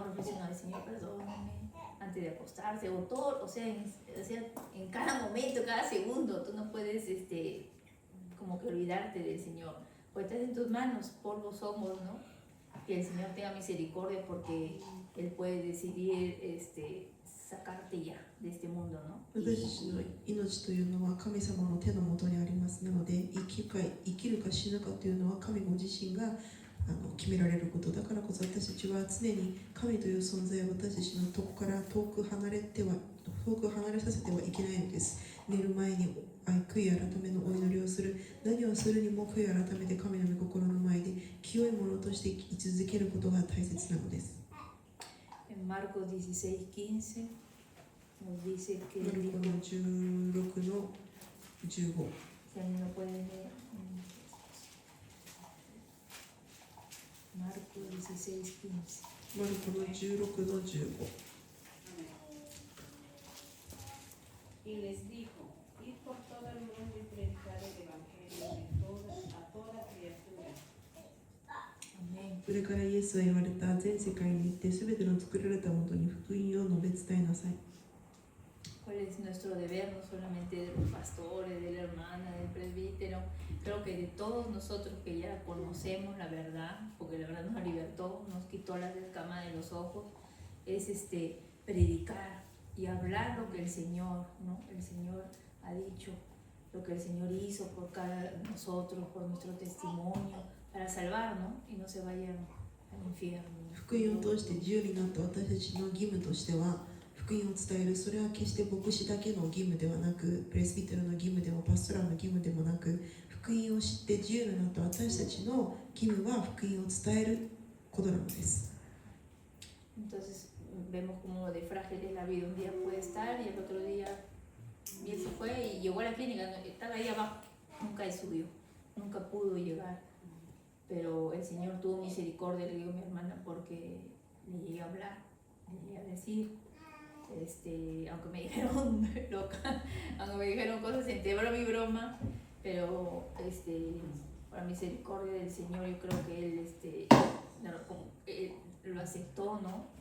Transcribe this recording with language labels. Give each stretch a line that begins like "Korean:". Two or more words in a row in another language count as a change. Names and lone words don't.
Spanish: Reflexiono al Señor, perdóname, antes de acostarse, o todo, o sea, en cada momento, cada segundo, tú no puedes, como que olvidarte del Señor, pues estás en tus manos, polvo somos, ¿no? que el Señor tenga misericordia porque Él puede decidir sacarte ya de este mundo, ¿no?
Japanese: 私たちの命というのは神様の手の下にありますなので、生きるか死ぬかというのは神ご自身が決められることだからこそ、私たちは常に神という存在を私たちのとこから遠く離れさせてはいけないのです。寝る前に悔い改めのお祈りをする、何をするにも悔い改めて神の御心の前で清いものとして生き続けることが大切なのです。
Spanish: En Marcos 16:15 nos dice que
Japanese: マルコの16の15。
Spanish: si alguien lo puede leer. Marcos 16:15.
Japanese: マルコの16の15。
Spanish: Y les dijo, id por todo el mundo y predicar el evangelio a toda criatura. Amén.
Japanese: それからイエスは言われた、全世界に行ってすべての作られたものに福音を述べ伝えなさい。
Spanish: ¿Cuál es nuestro deber? No solamente de los pastores, de la hermana, del presbítero, creo que de todos nosotros que ya conocemos la verdad, porque la verdad nos libertó, nos quitó las escamas de los ojos, es predicar y hablar lo que el Señor, ¿no? El Señor ha dicho, lo que el Señor hizo por cada nosotros, por nuestro testimonio, para salvarnos y no se vayan al infierno.
Japanese: 福音を通して自由になった私たちの義務としては、福音を伝える、それは決して牧師だけの義務ではなく、プレスビテルの義務でもパストラの義務でもなく、福音を知って自由になった私たちの義務は福音を伝えることなのです。
Spanish: Entonces vemos como de frágil es la vida, un día puede estar y el otro día bien se fue y llegó a la clínica, estaba ahí abajo, nunca subió, nunca pudo llegar, pero el Señor tuvo misericordia, le digo a mi hermana, porque le llegué a hablar, le llegué a decir, aunque me dijeron loca, aunque me dijeron cosas entre broma y broma, pero por la misericordia del Señor yo creo que Él lo aceptó, ¿no?